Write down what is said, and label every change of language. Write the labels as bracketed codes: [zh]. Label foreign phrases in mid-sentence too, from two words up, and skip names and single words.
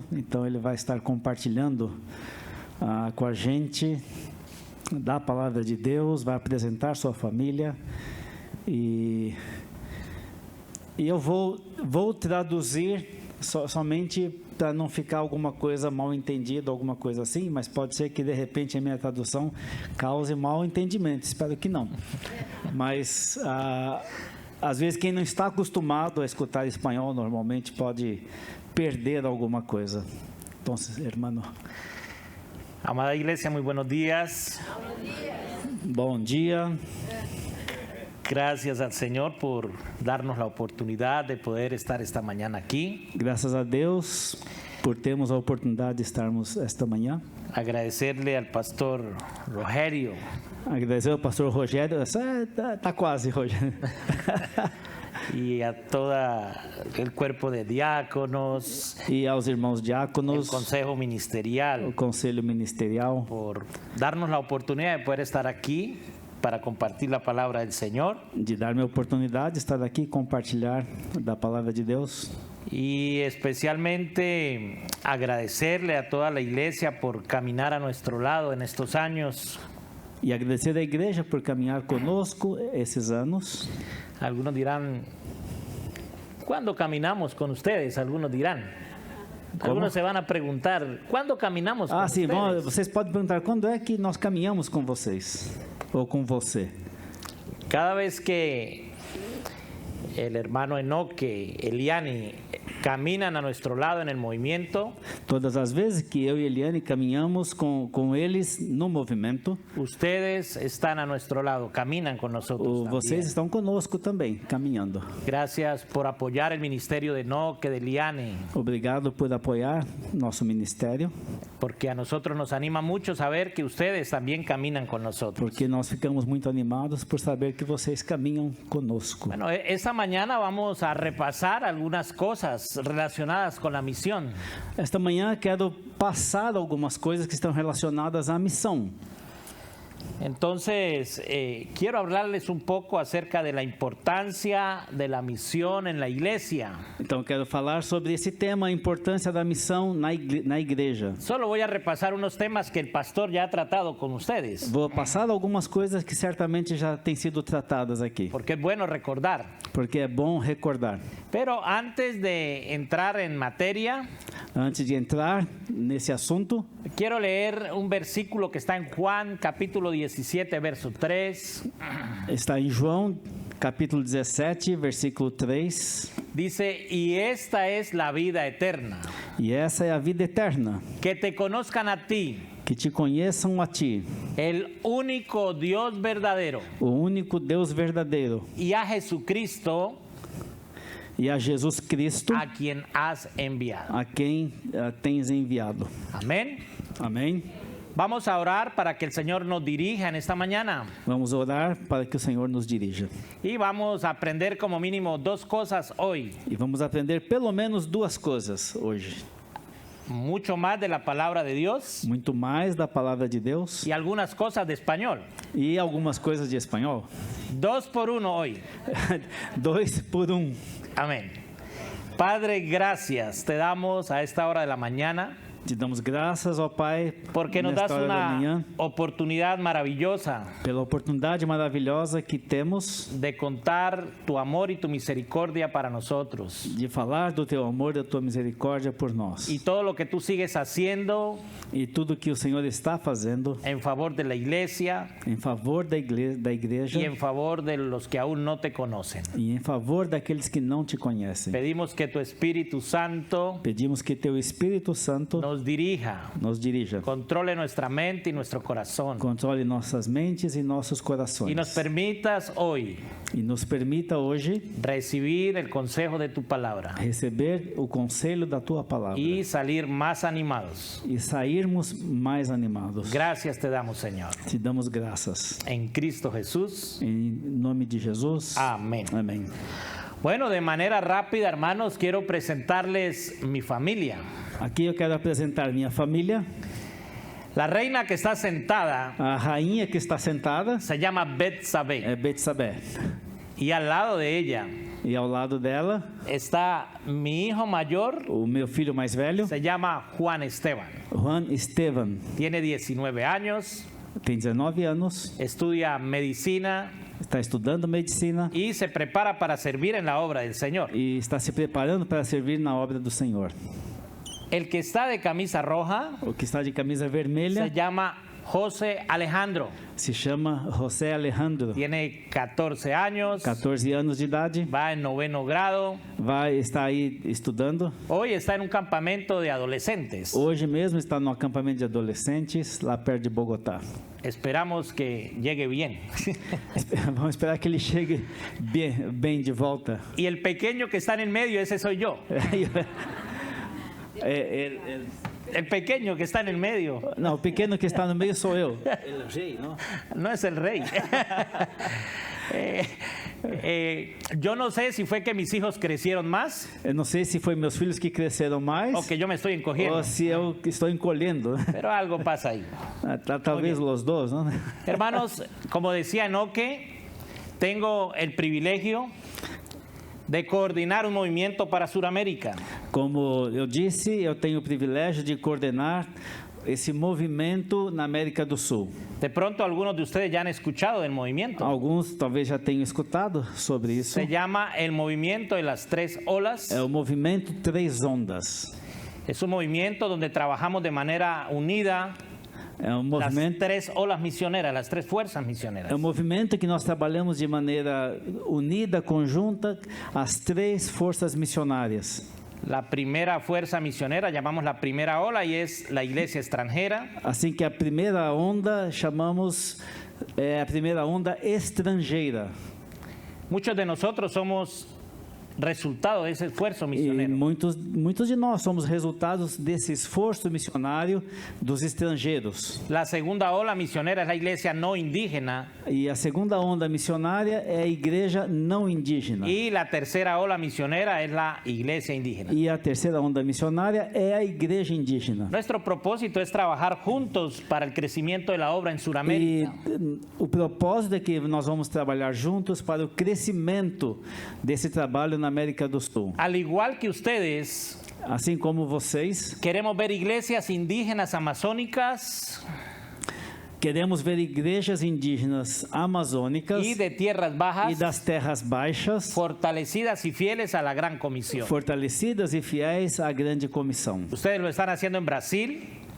[pt] Então ele vai estar compartilhando com a gente da palavra de Deus, vai apresentar sua família, e eu vou traduzir somente para não ficar alguma coisa mal entendida, alguma coisa assim, mas pode ser que de repente a minha tradução cause mal entendimento, espero que não. Mas às vezes quem não está acostumado a escutar espanhol normalmente pode perder alguma coisa. Então, [es] hermano. Amada iglesia, muy buenos días. [pt] Bom dia. [es] Gracias al Señor por darnos la oportunidad de poder estar esta mañana aquí. [pt] Graças a Deus por termos a oportunidade de estarmos esta manhã. [es] Agradecerle al pastor Rogério. [pt] Agradecer ao pastor Rogério. Tá quase, Rogério. [es] Y a todo el cuerpo de diáconos. [pt] E aos irmãos diáconos. [es] El consejo ministerial. [pt] O conselho ministerial. [es] Por darnos la oportunidad de poder estar aquí para compartir la palabra del Señor. [pt] De dar-me a oportunidade de estar aqui e compartilhar da palavra de Deus. [es] Y especialmente agradecerle a toda la iglesia por caminar a nuestro lado en estos años. [pt] E agradecer à igreja por caminhar conosco esses anos. [es] Algunos dirán, ¿cuándo caminamos con ustedes? Algunos dirán. Algunos se van a preguntar, ¿cuándo caminamos con [pt] sim, [es] ustedes? [pt] Vocês podem perguntar, quando é que nós caminhamos com vocês? Ou com você? [es] Cada vez que el hermano Enoque, Eliani, caminan a nuestro lado en el movimiento. [pt] Todas as vezes que eu e Eliane caminhamos com eles no movimento. [es] Ustedes están a nuestro lado, caminan con nosotros. [pt] Vocês estão conosco também, caminhando. [es] Gracias por apoyar el ministerio de Enoque, de Eliani. [pt] Obrigado por apoiar nosso ministério. [es] Porque a nosotros nos anima mucho saber que ustedes también caminan con nosotros. [pt] Porque nós ficamos muito animados por saber que vocês caminham conosco. [es] Bueno, esta mañana vamos a repasar algunas cosas relacionadas con la misión. [pt] Esta manhã quero passar algumas coisas que estão relacionadas à missão. [es] Entonces, quiero hablarles un poco acerca de la importancia de la misión en la iglesia. [pt] Então, quero falar sobre esse tema, a importância da missão na igreja. [es] Solo voy a repasar unos temas que el pastor ya ha tratado con ustedes. [pt] Vou passar algumas coisas que certamente já têm sido tratadas aqui. [es] Porque es bueno recordar. [pt] Porque é bom recordar. [es] Pero antes de entrar en materia, [pt] antes de entrar nesse assunto, [es] quiero leer un versículo que está en Juan, capítulo 17, verso 3. [pt] Está em João, capítulo 17, versículo 3. [es] Dice, y esta es la vida eterna. [pt] E essa é a vida eterna. [es] Que te conozcan a ti. [pt] Que te conheçam a ti. [es] El único Dios verdadero. [pt] O único Deus verdadeiro. [es] Y a Jesucristo. [pt] E a Jesus Cristo. [es] A quien has enviado. [pt] A quem tens enviado. [es] Amén. [pt] Amém. [es] Vamos a orar para que el Señor nos dirija en esta mañana. [pt] Vamos orar para que o Senhor nos dirija. [es] Y vamos a aprender como mínimo dos cosas hoy. [pt] E vamos aprender pelo menos duas coisas hoje. [es] Mucho más de la palabra de Dios. [pt] Muito mais da palavra de Deus. [es] Y algunas cosas de español. [pt] E algumas coisas de espanhol. [es] 2 por 1 hoy. [pt] 2 por 1. [es] Amén. Padre, gracias. Te damos a esta hora de la mañana. [pt] Te damos graças, ó Pai, porque [es] nos das [pt] uma oportunidade maravilhosa, pela oportunidade maravilhosa que temos de contar tu amor e tu misericórdia para nós, de falar do teu amor e da tua misericórdia por nós, e todo o que [es] tu sigues [pt] fazendo, e tudo que o Senhor está fazendo em favor da igreja, em favor da igreja, e em favor [es] de los que aún [pt] não te conhecem, e em favor daqueles que não te conhecem. [es] Pedimos que tu Espírito Santo [pt] teu Espírito Santo [es] nos nos dirija, controle nuestra mente y nuestro corazón. [pt] Controle nossas mentes e nossos [es] Y [pt] corações. [es] nos permitas hoy [pt] E nos permita hoje [es] recibir el consejo de tu palabra [pt] receber o conselho da tua palavra [es] y salir más animados. [pt] e sairmos mais animados. [es] Gracias te damos, Señor. [pt] Te damos graças. [es] En Cristo Jesús. [pt] Em nome de Jesus. [es] Amén. [pt] Amém. [es] Bueno, de manera rápida, hermanos, quiero presentarles mi familia. [pt] Aqui eu quero apresentar minha família. [es] La reina que está sentada [pt] A rainha que está sentada [es] se llama Betsabé [pt] é Betsabé. [es] y al lado de ella [pt] E ao lado dela, [es] está mi hijo mayor, [pt] o meu filho mais velho, [es] se llama Juan Esteban. [pt] Juan Esteban. [es] Tiene 19 años, [pt] Tem 19 anos, [es] estudia medicina [pt] está estudando medicina [es] y se prepara para servir en la obra del Señor. [pt] e está se preparando para servir na obra do Senhor. [es] El que está de camisa roja [pt] O que está de camisa [es] se [pt] vermelha [es] llama José Alejandro. [pt] se chama José Alejandro. [es] Tiene 14 años, [pt] 14 anos de idade, [es] va en 9º grado. [pt] vai estar aí estudando. [es] Hoy está en un campamento de adolescentes. [pt] Hoje mesmo está no acampamento de adolescentes lá perto de Bogotá. [es] Esperamos que llegue bien. [pt] Vamos esperar que ele chegue bem de volta. [es] Y el pequeño que está en el medio, ese soy yo. El pequeño que está en el medio. [pt] Não, o pequeno que está no meio sou eu. [es] No es el rey. Yo no sé si fue que mis hijos crecieron más [pt] Eu não sei se foi meus filhos que cresceram mais [es] o que yo me estoy encogiendo, [pt] ou se eu que estou encolhendo. [es] pero algo pasa ahí. [pt] Talvez os dois, não? [es] Hermanos, como decía Enoque, tengo el privilegio de coordinar un movimiento para Sudamérica. [pt] Como eu disse, eu tenho o privilégio de coordenar esse movimento na América do Sul. [es] De pronto algunos de ustedes ya han escuchado del movimiento. [pt] Alguns talvez já tenham escutado sobre isso. [es] Se llama el movimiento de las 3 olas. [pt] É o movimento Três Ondas. [es] Es un movimiento donde trabajamos de manera unida. [pt] É um [es] Las [pt] movimento, [es] 3 olas misioneras, las 3 fuerzas misioneras. [pt] é um movimento que nós trabalhamos de maneira unida, conjunta, as três forças missionárias. [es] La primera fuerza misionera, llamamos la primera ola, y es la iglesia extranjera. [pt] Assim que a primeira onda chamamos a primeira onda estrangeira. [es] Muchos de nosotros somos resultado de ese esfuerzo [pt] E [es] misionero. [pt] muitos de nós somos resultados desse esforço missionário dos estrangeiros. [es] La segunda ola misionera es la iglesia no indígena, [pt] E a segunda onda missionária é a igreja não indígena. [es] y la tercera ola misionera es la iglesia indígena. [pt] E a terceira onda missionária é a igreja indígena. [es] Nuestro propósito es trabajar juntos para el crecimiento de la obra en [pt] E [es] Sudamérica. [pt] o propósito é que nós vamos trabalhar juntos para o crescimento desse trabalho na América do Sul. [es] Al igual que ustedes, [pt] Assim como vocês, [es] queremos ver iglesias indígenas amazónicas [pt] queremos ver igrejas indígenas amazônicas [es] y de tierras [pt] e [es] bajas [pt] das terras baixas [es] fortalecidas y fieles a la gran comisión. [pt] fortalecidas e fiéis à grande comissão. [es] Ustedes lo están haciendo en Brasil.